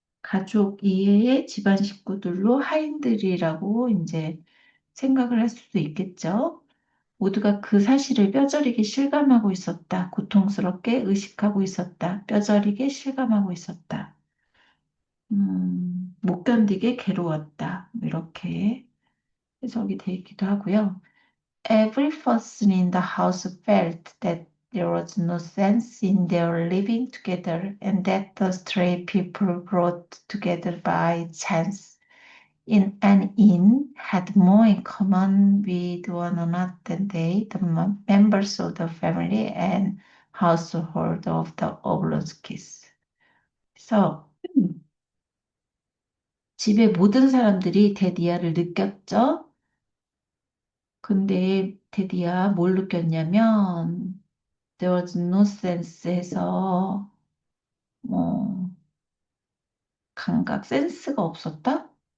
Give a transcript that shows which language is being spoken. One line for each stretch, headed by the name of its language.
Korean: 가족 이외의 집안 식구들로 하인들이라고 이제 생각을 할 수도 있겠죠. 모두가 그 사실을 뼈저리게 실감하고 있었다. 고통스럽게 의식하고 있었다. 뼈저리게 실감하고 있었다. 못 견디게 괴로웠다. 이렇게 해석이 되어 있기도 하고요.
English: Every person in the house felt that there was no sense in their living together and that the stray people brought together by chance in an inn had more in common with one another than they, the members of the family and household of the Oblonskis.
Korean: 그래서 집의 모든 사람들이 데디아를 느꼈죠. 근데 데디아 뭘 느꼈냐면
English: there was no sense
Korean: 해서 뭐 감각 센스가 없었다?